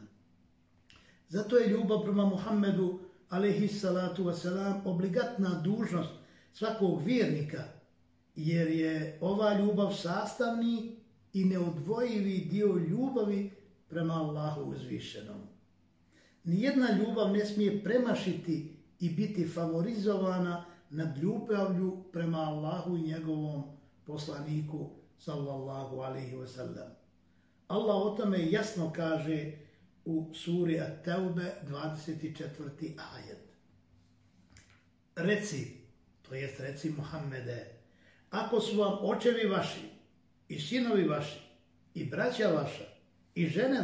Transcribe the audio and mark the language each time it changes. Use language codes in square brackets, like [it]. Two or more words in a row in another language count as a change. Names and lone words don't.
[bs] Zato je ljubav prema Muhammedu, [ar] عليه الصلاة والسلام, [bs] obligatna dužnost svakog vjernika, jer je ova ljubav sastavni i neodvojivi dio ljubavi prema Allahu uzvišenom. Nijedna ljubav ne smije premašiti i biti favorizovana nad ljubavlju prema Allahu i njegovom poslaniku, [ar] صلى الله عليه وسلم. [bs] Allah o tome jasno kaže u suri At-Taube 24. ajet. Reci, to jest reci Muhammede, ako su vam očevi vaši i sinovi vaši i braća vaša i žene